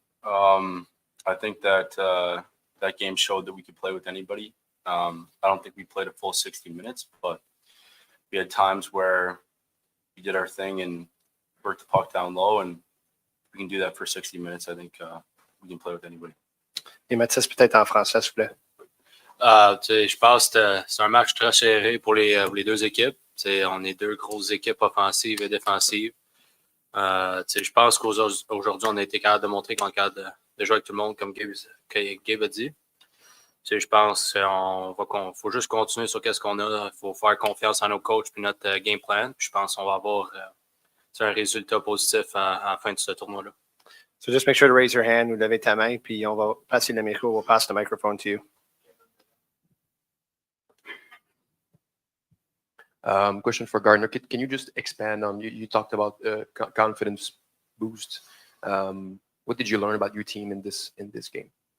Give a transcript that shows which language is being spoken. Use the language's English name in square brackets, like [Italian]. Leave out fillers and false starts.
[English] I think that that game showed that we could play with anybody. I don't think we played a full 60 minutes, but we had times where we did our thing and worked the puck down low, and we can do that for 60 minutes. I think we can play with anybody. [French] Et Mathis, peut-être en français, s'il vous plaît. Je pense que c'est un match très serré pour les deux équipes. On est deux grosses équipes offensives et défensives. Je pense qu'aujourd'hui, on a été capable de montrer qu'on est capable de jouer avec tout le monde, comme Gabe a dit. Je pense qu'il faut juste continuer sur ce qu'on a. Il faut faire confiance à nos coachs et notre game plan. Puis je pense qu'on va avoir un résultat positif à la fin de ce tournoi-là. [English] So just make sure to raise your hand [French] ou lever ta main, puis on va passer le micro. [English] We'll pass the microphone to you. Question for Gardner. Can you just expand on, you talked about confidence boost. What did you learn about your team in this game?